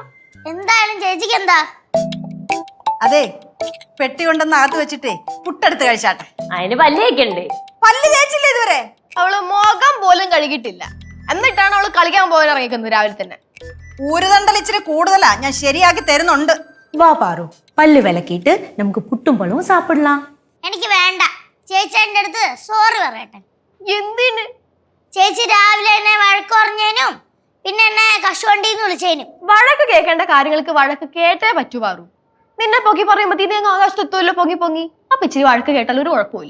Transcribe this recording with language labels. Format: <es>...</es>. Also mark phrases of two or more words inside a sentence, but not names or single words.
<ml>എന്തായാലും ചേച്ചിക്ക് എന്താ? അതെ, പെട്ടി കൊണ്ടെന്ന് അകത്ത് വെച്ചിട്ടേ പുട്ടെടുത്ത് കഴിച്ചാട്ടെ. അതിന് പല്ലിയൊക്കെയുണ്ട്. പല്ല് തേച്ചില്ലേ ഇതുവരെ? അവള് മുഖം പോലും കഴുകിയിട്ടില്ല. എന്നിട്ടാണ് അവള് കളിക്കാൻ പോകാൻ ഇറങ്ങിക്കുന്നത് രാവിലെ തന്നെ. ഊരുതണ്ടൽ ഇച്ചിരി കൂടുതലാ, ഞാൻ ശരിയാക്കി തരുന്നുണ്ട്.</ml> <ta>வா பாரு, பல்லு விளக்கிட்டு நமக்கு புட்டும் பழവും சாப்பிடலாம்.</ta> <ml>എനിക്ക് വേണ്ട. ചേച്ചി എന്റെ അടുത്ത് സോറി പറയട്ടെ. എന്തിന്? ചേച്ചി രാവിലെ എന്നെ വഴക്ക് പറഞ്ഞേനും പിന്നെ എന്നെ കശുവണ്ടിന്ന് വിളിച്ചേനും. വഴക്ക് കേൾക്കേണ്ട കാര്യങ്ങൾക്ക് വഴക്ക് കേട്ടേ പറ്റൂ പാറു. നിന്നെ പൊക്കി പറയുമ്പോ അങ്ങ് ആകാശത്തെത്തുമല്ലോ പൊങ്ങി പൊങ്ങി. അപ്പൊ ഇച്ചിരി വഴക്ക് കേട്ടാൽ ഒരു കുഴപ്പമില്ല.</ml>